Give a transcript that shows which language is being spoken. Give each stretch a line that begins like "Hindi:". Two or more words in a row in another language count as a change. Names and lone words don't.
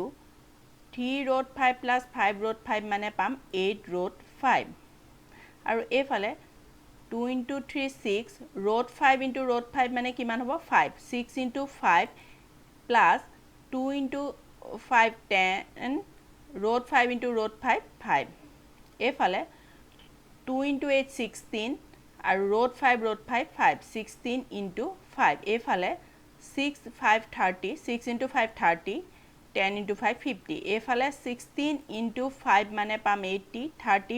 Assamese: 3√5 plus 5√5 মানে পাম 8√5 আৰু এইফালে 2 into 3 6 root 5
English: into root
Assamese: 5 মানে কিমান হ'ব 5 6 into 5 plus 2 into 5 10 root 5
English: into root
Assamese: 5 5 এফালে 2 into 8 16 আৰু root 5 5 16 into 5 এফালে 6 5 30 6 into 5 30 10 into 5 50 এফালে 16 into 5 মানে পাম 80 30